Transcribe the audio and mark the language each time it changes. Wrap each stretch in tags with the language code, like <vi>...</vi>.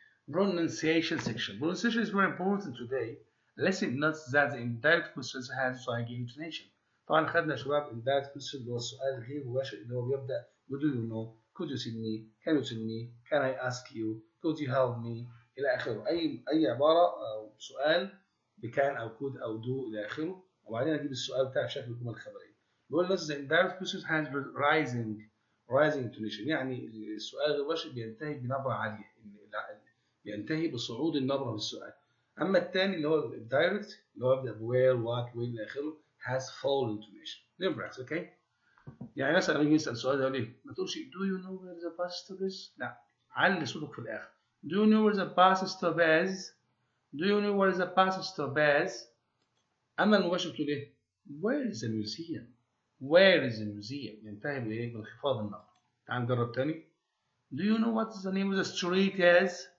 <en>Pronunciation section. Pronunciation is very important today. Listen, notes that the indirect questions have like intonation.</en> <ar>طبعا خدنا يا شباب indirect question اللي هو السؤال غير مباشر اللي هو بيبدأ</ar> <en>do you know, could you tell me, can you tell me, can I ask you, could you help me</en> <ar>إلى آخره. أي عبارة أو سؤال بكان أو could أو do إلى آخره، وبعدين أجيب السؤال بتاعه بشكل جمل خبرية. بيقول لك</ar> <en>the indirect question has rising intonation،</en> <ar>يعني السؤال غير مباشر بينتهي بنبرة عالية، بينتهي بصعود النبرة في السؤال. أما الثاني اللي هو الدايركت اللي هو يبدأ</ar> <en>where what when</en> <ar>إلى آخره</ar> <en>has full intonation. Remember, okay?</en> <ar>يعني مثلا لما يجي يسأل سؤال يقول لي ما تقولش</ar> <en>do you know where the bus stop is؟</en> <ar>لا، علي صوتك في الآخر.</ar> <en>Do you know where the bus stop is؟ Do you know where the bus stop is؟</en> <ar>أما المباشر بتقول إيه؟</ar> <en>Where is the museum؟ Where is the museum؟</en> <ar>ينتهي بإيه؟ بانخفاض النبرة. تعال نجرب تاني.</ar> <en>Do you know what the name of the street is؟</en>